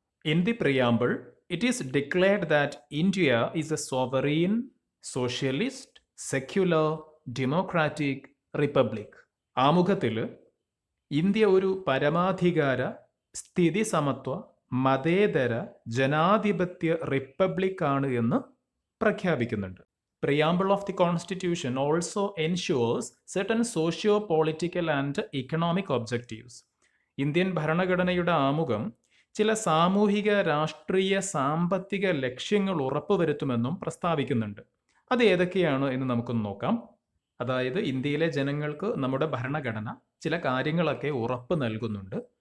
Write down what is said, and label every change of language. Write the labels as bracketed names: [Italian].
[English] In the preamble it is declared that India is a sovereign, socialist, secular, democratic republic. [Malayalam] ആമുഖത്തിൽ India ഒരു പരമാധികാര, സ്ഥിതി സമത്വ, മതേതര, ജനാധിപത്യ റിപ്പബ്ലിക് ആണ് എന്ന് പ്രഖ്യാപിക്കുന്നുണ്ട്. [English] Preamble of the Constitution also ensures certain socio-political and economic objectives. [Malayalam] Indian ഭരണഘടനയുടെ ആമുഖം ചില സാമൂഹിക, രാഷ്ട്രീയ, സാമ്പത്തിക ലക്ഷ്യങ്ങൾ ഉറപ്പുവരുത്തുമെന്നും പ്രസ്താവിക്കുന്നുണ്ട്. അത് ഏതൊക്കെയാണ് എന്ന് നമുക്കൊന്ന് നോക്കാം. അതായത് ഇന്ത്യയിലെ ജനങ്ങൾക്ക് നമ്മുടെ ഭരണഘടന ചില കാര്യങ്ങളൊക്കെ ഉറപ്പ് നൽകുന്നുണ്ട്.